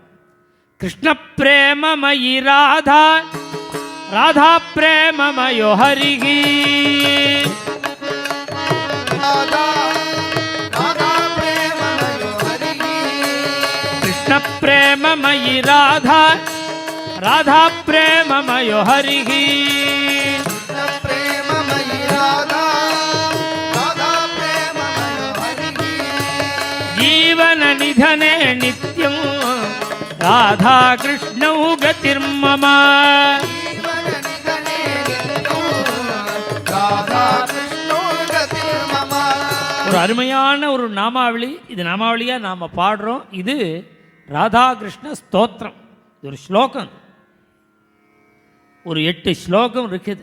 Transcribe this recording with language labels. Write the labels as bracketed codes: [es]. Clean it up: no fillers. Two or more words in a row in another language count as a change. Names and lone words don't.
[sa] कृष्ण प्रेममयी राधा राधा प्रेममयो हरिः. कृष्ण प्रेममयी राधा राधा प्रेममयो हरिः. जीवन निधने नित्यं राधा कृष्णौ गतिर्मम. [ta] ஒரு அருமையான ஒரு நாமாவளி. இது நாமாவளியா நாம பாடுறோம். இது ராதா கிருஷ்ண ஸ்தோத்திரம். இது ஒரு ஸ்லோகம். ஒரு 8 ஸ்லோகம் இருக்குது.